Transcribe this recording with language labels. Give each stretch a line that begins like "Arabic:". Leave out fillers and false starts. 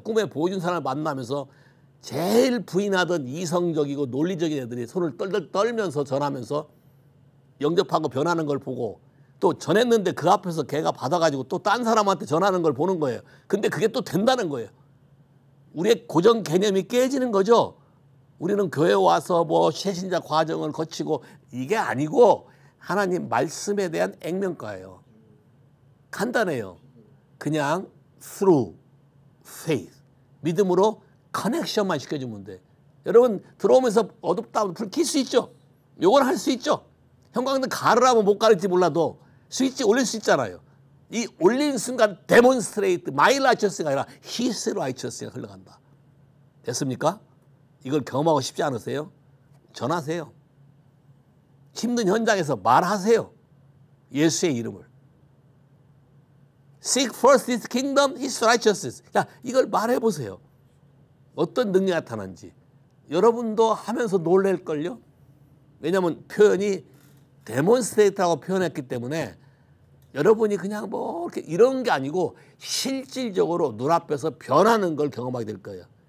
Korean: 꿈에 보여준 사람을 만나면서 제일 부인하던 이성적이고 논리적인 애들이 손을 떨떨 떨면서 전하면서 영접하고 변하는 걸 보고 또 전했는데 그 앞에서 걔가 받아가지고 또 딴 사람한테 전하는 걸 보는 거예요. 근데 그게 또 된다는 거예요. 우리의 고정 개념이 깨지는 거죠. 우리는 교회 와서 뭐 새신자 과정을 거치고 이게 아니고 하나님 말씀에 대한 액면가예요. 간단해요. 그냥
English: through faith.
Korean: 믿음으로 커넥션만 시켜주면 돼. 여러분 들어오면서 어둡다 불 켤 수 있죠? 요건 할 수 있죠? 형광등 가르라면 못 가를지 몰라도 스위치 올릴 수 있잖아요. 이 올린 순간
English: demonstrate my righteousness
Korean: 가 아니라
English: his righteousness
Korean: 가 흘러간다. 됐습니까? 이걸 경험하고 싶지 않으세요? 전하세요. 힘든 현장에서 말하세요. 예수의 이름을.
English: Seek first his kingdom, his righteousness.
Korean: 자, 이걸 말해보세요. 어떤 능력이 나타난지. 여러분도 하면서 놀랄걸요? 왜냐하면 표현이 demonstrate라고 표현했기 때문에 여러분이 그냥 뭐 이렇게 이런 게 아니고 실질적으로 눈앞에서 변하는 걸 경험하게 될 거예요.